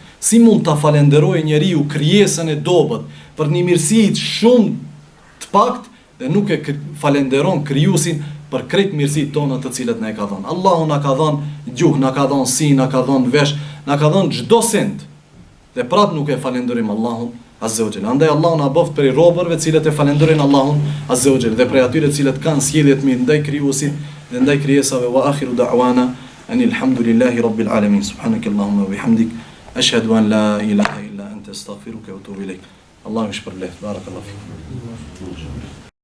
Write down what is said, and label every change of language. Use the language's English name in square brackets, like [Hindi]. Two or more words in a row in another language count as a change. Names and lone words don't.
[Albanian] Si mund ta falenderojë njeriu krijesën e dobët për një mirësi shumë të pakt dhe nuk e falenderon krijuesin për krejt mirësitë tona të cilat na e ka dhënë. Allahu na ka dhënë gjuhë, na ka dhënë sy, na ka dhënë vesh, na ka dhënë çdo send. Dhe prap nuk e falenderojmë Allahun [Arabic] عز وجل. [Albanian] Andaj Allahu na bëft për robërve të cilët e falenderojnë Allahun [Arabic] عز وجل [Albanian] dhe për atyre të cilët kanë sjellje të mirë ndaj krijuesit dhe ndaj krijesave. [Arabic] وآخر دعوانا أن الحمد لله رب العالمين. سبحانك اللهم وبحمدك أشهد أن لا إله إلا أنت أستغفرك وأتوب إليك. [Albanian] Allahu shpërblet. [Arabic] بارك الله فيك.